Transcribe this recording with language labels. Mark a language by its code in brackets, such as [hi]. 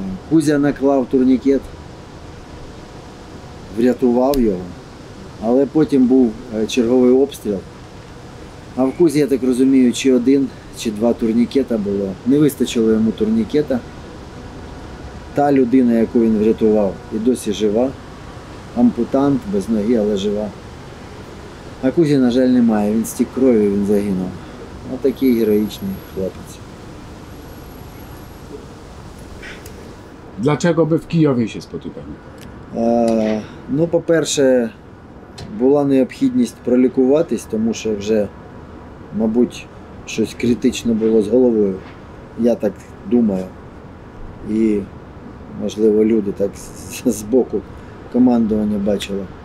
[uk] Кузя наклав турнікет, врятував його, але потім був черговий обстріл. А в Кузі, я так розумію, чи один, чи два турнікета було. Не вистачило йому турнікета. Та людина, яку він врятував, і досі жива. Ампутант, без ноги, але жива. А Кузі, на жаль, немає. Він стік крові, він загинув. Отакий героїчний хлопець. [pl] Dlaczego by w Kijowie się spotykali? [uk] Ну, по-перше, була необхідність пролікуватись, тому що вже, мабуть, щось критично було з головою. Я так думаю. І, можливо, люди так з боку командування бачили.